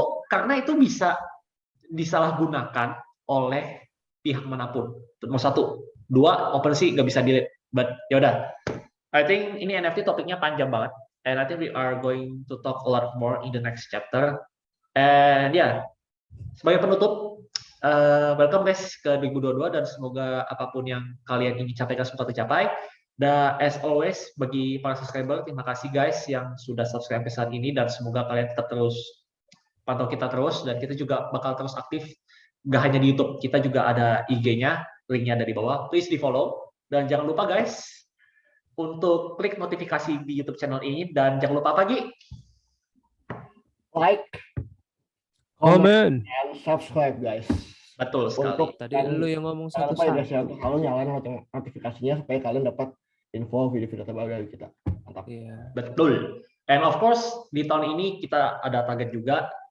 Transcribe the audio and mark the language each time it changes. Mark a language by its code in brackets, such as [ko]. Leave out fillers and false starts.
[id] karena itu bisa disalahgunakan oleh pihak manapun. Nomor 1, 2, OpenSea nggak bisa delete. [en] But yaudah, I think [id] ini NFT topiknya panjang banget, [en] and I think we are going to talk a lot more in the next chapter. [id] And sebagai penutup, [en] welcome guys [id] ke 2022 dan semoga apapun yang kalian ingin capai semoga tercapai. Dan [en] as always, [id] bagi para subscriber, terima kasih guys yang sudah subscribe sampai saat ini, dan semoga kalian tetap terus pantau kita terus, dan kita juga bakal terus aktif, gak hanya di YouTube, kita juga ada IG-nya, linknya ada di bawah, please di follow, dan jangan lupa guys untuk klik notifikasi di YouTube channel ini, dan jangan lupa apa Gi? [en] Like, comment, and subscribe guys. [id] Betul sekali. Tadi lu yang ngomong satu kalau nyalain notifikasinya supaya kalian dapat info video-video terbaru dari kita. Mantap. Betul. [en] And of course [id] di tahun ini kita ada target juga.